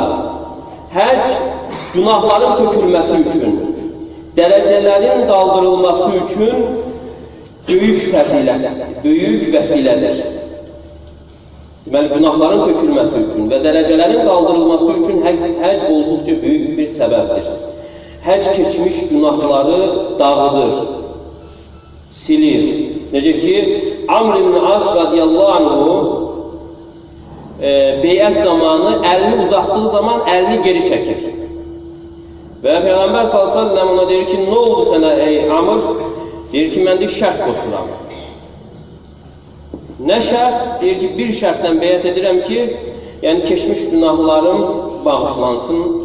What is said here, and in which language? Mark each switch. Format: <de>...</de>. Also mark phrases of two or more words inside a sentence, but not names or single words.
<az>Həcc günahların tökülməsi üçün, dərəcələrin qaldırılması üçün böyük fəzilətdir, böyük vəsilədir. Deməli, günahların tökülməsi üçün və dərəcələrin qaldırılması üçün həcc olduqca böyük bir səbəbdir. Həcc keçmiş günahları dağıdır, silir. Necə ki, Amr ibn As</az> <ar>رضي الله عنه</ar> <az>beyət zamanı əlini uzatdığı zaman əlini geri çəkir. Və Peyğəmbər s.ə.v ona deyir ki, nə oldu sənə ey Amr? Deyir ki, mən də şərt qoşuram. Nə şərt? Deyir ki, bir şərtdən beyət edirəm ki, yəni keçmiş günahlarım bağışlansın.</az>